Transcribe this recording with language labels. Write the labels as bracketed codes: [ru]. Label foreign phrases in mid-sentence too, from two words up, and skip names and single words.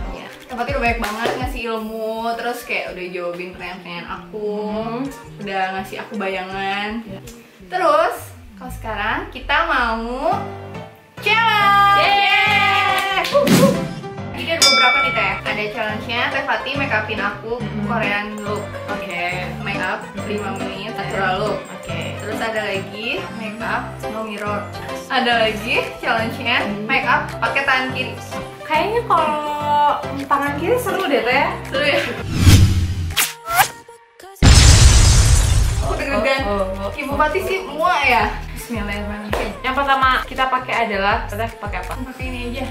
[id] Ya, tempatnya udah banyak banget ngasih ilmu, terus kayak udah jawabin pertanyaan aku, udah ngasih aku bayangan. Ya. Terus, kalau sekarang kita mau challenge. Yeay! Jadi ada beberapa nih Teh. Ada challenge-nya Teh Fati make upin aku [en] Korean look. [id] Oke. [en] Make up [id] 5 menit [en] natural look. [id] Oke. Terus ada lagi [en] make up no mirror. [id] Ada lagi challenge-nya [en] make up [id] pakai tangan kiri. Kayaknya kalau tangan kiri seru deh teh. Seru ya? Aku deg-degan. Ibu Fati sih muak ya. [ar] Bismillahirrahmanirrahim. [id] Yang pertama kita pakai adalah teh pakai apa? Pakai ini aja.